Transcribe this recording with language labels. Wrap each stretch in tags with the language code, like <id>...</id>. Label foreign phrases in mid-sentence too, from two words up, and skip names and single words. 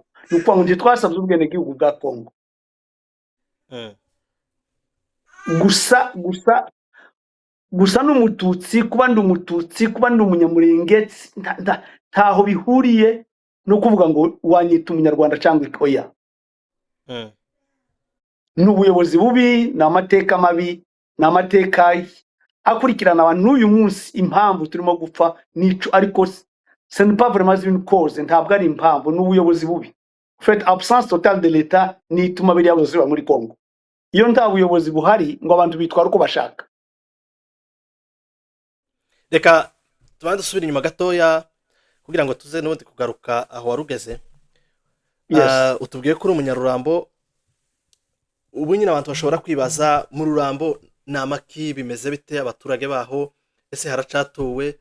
<rw>Nuko ngo twasabye ubwene gihugu bwa Kongo. gusa n'umututsi, kuba ndi umututsi, kuba ndi umunyamurenge ntaho bihuriye no kuvuga ngo wanyita umunyarwanda cyangwa oya. N'ubuyobozi bubi, n'amateka mabi, n'amateka akurikirana abantu n'uyu munsi. Impamvu turimo gupfa nico, ariko</rw> <fr>ce n'est pas vraiment une cause,</fr> <rw>ntabwo ari impamvu, n'ubuyobozi bubi.</rw> <fr>En fait, absence totale de l'état</fr> <rw>ni ituma biri yaboze muri Kongo. Iyo nta buyobozi buhari ngo abantu bitwara uko bashaka. Reka tubanze subira inyuma gatoya kugira ngo tuze n'ubundi kugaruka aho warugeze. Utubwiye ko uri umunyarurambo. Ubu nyine abantu bashobora kwibaza mu Rurambo namaki bimeze bite, abaturage baho ese haracatuwe?</rw>